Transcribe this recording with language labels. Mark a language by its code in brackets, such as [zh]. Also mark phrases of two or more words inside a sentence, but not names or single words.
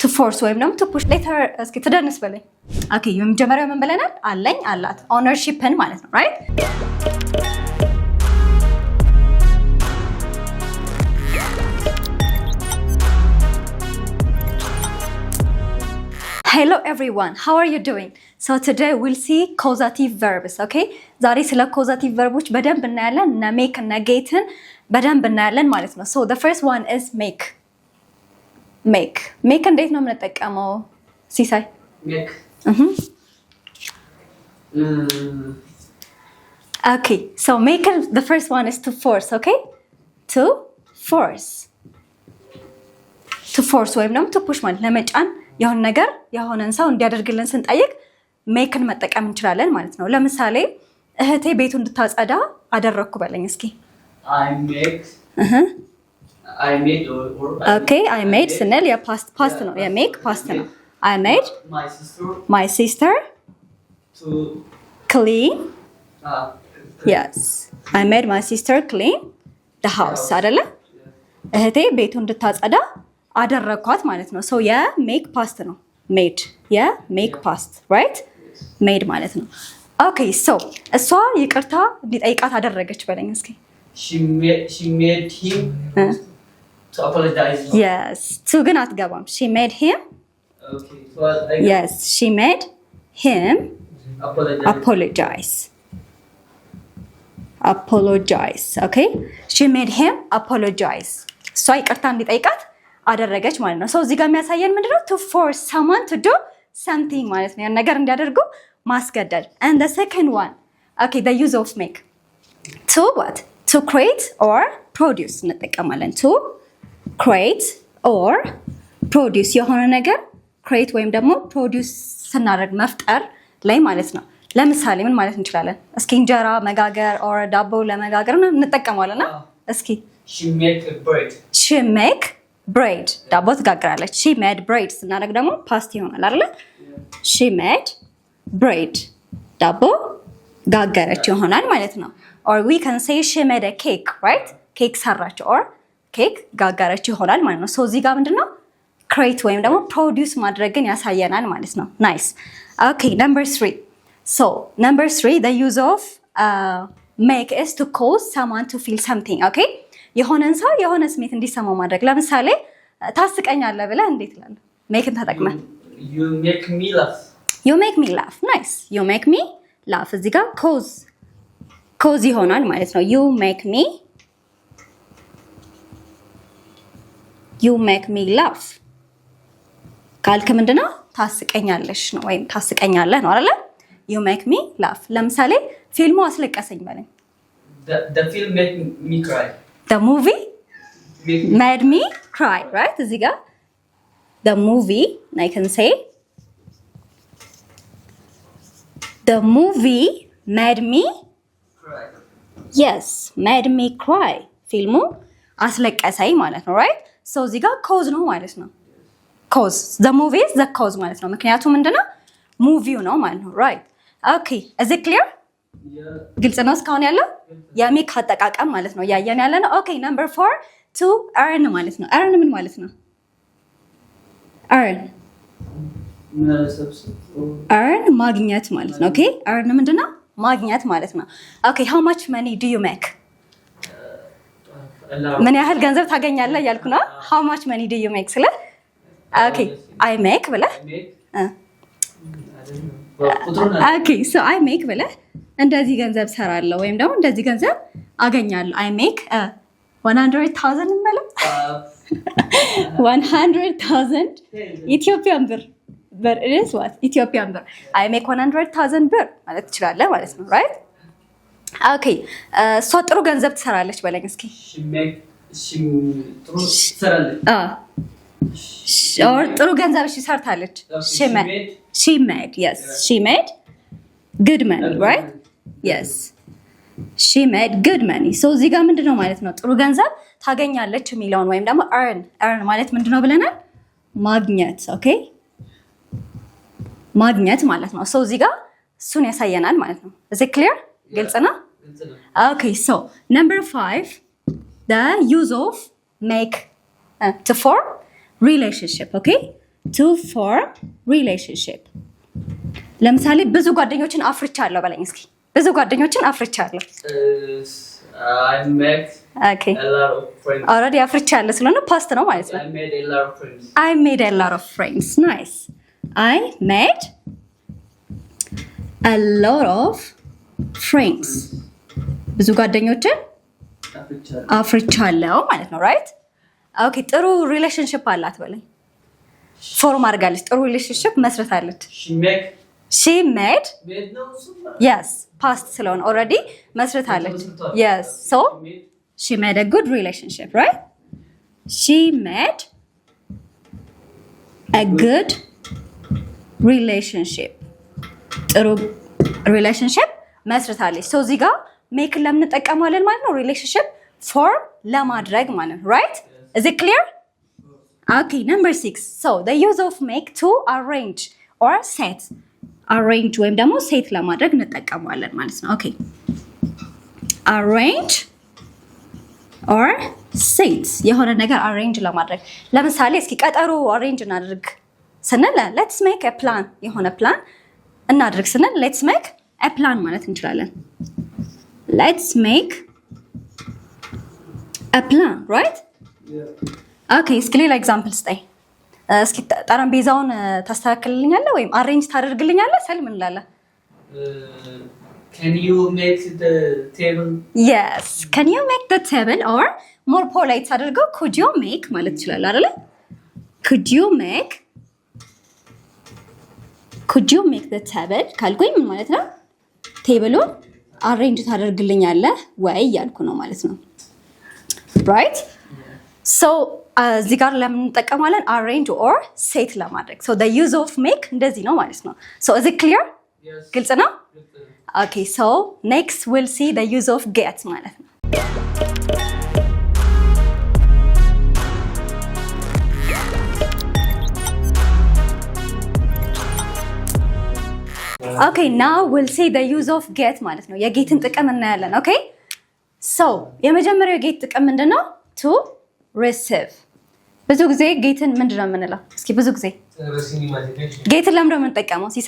[am] force ወይም ደግሞ [en] to push later [am] እስኪ ትደንስ በለኝ ኦኬ የመጀመሪያው ምን ብለናል አለኝ አላት ownershipን ማለት ነው [en] right Hello everyone, how are you doing? So today we'll see causative verbs, okay? [am] ዛሬ ስለ [en] causative verbs [am] በደንብ እናያለን እና make እና getን በደንብ እናያለን ማለት ነው. [en] So the first one is make. Make [am] እንዴት ነው የምንጠቀመው? [en] ሲሳይ? Make. Okay, so make the first one is to force, okay? To force. To force [am] ወይም ደግሞ [en] to push [am] ማለት ለመጫን የሆነ ነገር የሆነን ሰው እንዲያደርግልን ስንጠይቅ ሜክን መጠቀም እንችላለን ማለት ነው ለምሳሌ እህቴ ቤቱን እንድታጸዳ አደረኩ በለኝ እስኪ [en] I made Okay I made [am] ስንል ያ [en] past [am] ነው ያ [en] make past ነው I made my sister to clean Yes I made my sister clean the house [am] አይደለ እህቴ ቤቱን እንድታጸዳ አደረኳት ማለት ነው [en] so ያ make past ነው made ያ make past right made [am] ማለት ነው [en] okay so [am] እሷ ይቅርታ እንዲጠይቃት አደረገች በለኝ እስኪ [en] she made him to apologize yes to [am] ግን አትገባም [en] she made him okay so yes she made him apologize okay she made him apologize [am] እሷ ይቅርታ እንዲጠይቃት አደረገች ማለት ነው [en] so [am] እዚህ ጋር የሚያሳየን ምንድነው [en] to force someone to do something [am] ማለት ነው ያን ነገር እንዲያደርጉ ማስገደድ [en] and the second one okay the use of make to what to create or produce እንጠቀማለን to create or produce የሆነ ነገር create ወይም ደግሞ produce ስናደርግ መፍጠር ላይ ማለት ነው ለምሳሌ ምን ማለት እንችላለን [am] እስኪ እንጀራ መጋገር or ዳቦ ለመጋገር እንጠቀማለና እስኪ [en] she make bread [am] ዳቦ ትጋግራለች [en] she made bread [am] ስናደርግ ደግሞ ፓስት ይሆናል አይደል she [en] made bread [am] ዳቦ ጋገረች ይሆናል ማለት ነው [en] or we can say she made a cake right cake ሰራች or cake [am] ጋገረች ይሆናል ማለት ነው [en] so [am] እዚህ ጋር ምንድነው [en] create [am] ወይም ደግሞ [en] produce [am] ማድረግን ያሳየናል ማለት ነው [en] nice okay number 3 so number 3 the use of make is to cause someone to feel something okay [am] የሆነን ሰው የሆነ ስሜት እንዲሰማው ማድረግ ለምሳሌ ታስቀኛለህ ብለህ እንዴት ይላል ሜክን ተጠቅመህ [en] you make me laugh nice you make me laugh [am] እዚህ ጋር cause ይሆናል ማለት ነው [en] you make me laugh [am] ካልክ ምንድነው ታስቀኛለሽ ነው ወይም ታስቀኛለህ ነው አይደል [en] you make me laugh [am] ለምሳሌ ፊልሙ አስለቀሰኝ በለኝ [en] the film made me cry The movie made me cry, right? [am] እዚህ ጋር [en] the movie, I can say the movie made me cry. Yes, made me cry. [am] ፊልሙ አስለቀሰኝ ማለት ነው, right? So እዚህ ጋር cause ነው ማለት ነው. [en] Cause. The movie is the cause [am] ማለት ነው. ምክንያቱም ምንድነው? ሙቪው ነው ማለት ነው, [en] right? Okay, is it clear? [am] ግልጽ ነው እስካሁን ያለው የሜክ አጠቃቀም ማለት ነው ያየን ያለ ነው [en] okay number 4 to earn [am] ማለት ነው earn ምን ማለት ነው earn ማግኘት ማለት ነው [en] okay earn [am] ምንድነው ማግኘት ማለት ነው [en] okay how much money do you make [am] ምን ያህል ገንዘብ ታገኛለህ ያልኩ ነው [en] how much money do you make [am] ስለ [en] okay I make [am] ብለህ [en] okay so I make [am] ብለህ እንደዚህ ገንዘብ ሰራለሁ ወይም ደግሞ እንደዚህ ገንዘብ አገኛለሁ [en] I make 100,000 [am] ማለት 100,000 ኢትዮጵያን ብር [en] but it is what [am] ኢትዮጵያን ብር [en] I make 100,000 [am] ብር ማለት ትችላለህ ማለት ነው [en] right okay [am] እሷ ጥሩ ገንዘብ ትሰራለች በለኝ እስኪ ጥሩ ገንዘብ ሰርታለች [en] she made yes she made good money right yes she made good money so [am] እዚህ ጋር ምንድነው ማለት ነው ጥሩ ገንዘብ ታገኛለች የሚለውን ወይም ደግሞ earn ማለት ምንድነው ብለናል ማግኘት okay ማግኘት ማለት ነው so እዚህ ጋር እሱን ያሳየናል ማለት ነው [en] is it clear [am] ግልጽ ነው [en] okay so number 5 the use of make to form relationship okay to form relationship [am] ለምሳሌ ብዙ ጓደኞችን አፍርቻለሁ በለኝ እስኪ ብዙ ጓደኞችን አፍርቻለሁ [en] I met okay a lot of friends. [am] already አፍርቻለሁ ስለሆነ ፓስት ነው ማለት ነው [en] I made a lot of friends. I made a lot of friends nice I made a lot of friends [am] ብዙ ጓደኞችን አፍርቻለሁ ማለት ነው [en] right okay [am] ጥሩ ሪሌሽንሺፕ አላት በለኝ ፎርም አድርጋለች ጥሩ ሪሌሽንሺፕ መስርታለች [en] she made no, yes past ስለሆነ already መስርታለች yes so she made a good relationship right she made a good relationship ጥሩ relationship መስርታለች so [am] እዚህ ጋር [en] make ለምን [am] እንጠቀማለን ማለት ነው [en] relationship form [am] ለማድረግ ማለት ነው [en] right is it clear okay number 6 so the use of make to arrange or set arrange [am] ወይም ደግሞ [en] set [am] ለማድረግ እንጠቀማለን ማለት ነው [en] okay arrange or set [am] የሆነ ነገር [en] arrange [am] ለማድረግ ለምሳሌ እስኪ ቀጠሮ [en] arrange [am] እናድርግ ስንል [en] let's make a plan የሆነ plan [am] እናድርግ ስንል [en] let's make a plan [am] ማለት እንችላለን [en] let's make a plan right okay [am] እስኪ ሌላ ኤግዛምፕል ስጠኝ እስኪ ጠረጴዛውን ታስተካክልልኛለህ ወይም አሬንጅ ታደርግልኛለህ ሰል ምን ላለ [en] can you make the table yes can you make the table or more polite አድርገው could you make [am] ማለት ይችላል አይደል [en] could you make the table [am] ካልኩኝ ምን ማለት ነው ቴብሉን አሬንጅ ታደርግልኛለህ ወይ ያልኩ ነው ማለት ነው [en] right so [am] እዚህ ጋር ለምን እንጠቀማለን [en] arrange or set ለማድረግ so the use of make [am] እንደዚህ ነው ማለት ነው [en] so is it clear yes [am] ግልጽ ነው [en] okay so next we'll see the use of get [am] ማለት ነው [en] okay now we'll see the use of get [am] ማለት ነው የጌትን ጥቅም እናያለን [en] okay so [am] የመጀመሪያው የጌት ጥቅም ምንድነው [en] to receive [am] ብዙ ጊዜ ጌትን ምንድነው የምንለው እስኪ ብዙ ጊዜ ጌትን ለምን እንደምንጠቀመው ሲሳይ